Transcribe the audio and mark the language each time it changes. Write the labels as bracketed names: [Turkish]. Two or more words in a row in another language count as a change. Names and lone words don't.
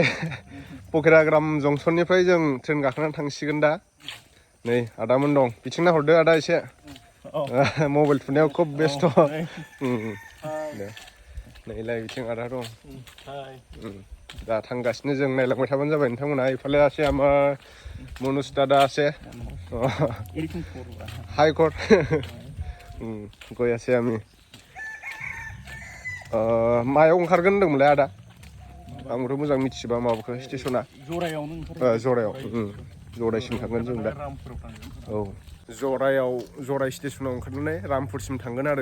[Bodo] फकिराग्राम जंसननिफ्राय जों ट्रेन गाखोनानै थांसिगोन दा। नै आदामोन दं, बिथिं नाहरदो आदा एसे। मबाइल थुनायाव खुब बेस्थ'। दे नैलाय बिथिं आदा दं। दा थांगासिनो जों, नायलांबाय थाबानो जाबाय नोंथांमोना। [Assamese] ইফালে আছে আমাৰ মানুহ দাদা আছে হাই কোৰ্ট গৈ আছে আমি [Bodo] मायाव ओंखारगोन होनदोंमोनलाय आदा? आंबोथ' मोजां मिथिजोबा माबाखौ स्टेसना। जरायावनो ओंखारगोन। जरायाव जरायसिम थांगोन जों दा। औ जराय स्टेसनाव ओंखारनानै रामपुरसिम थांगोन आरो।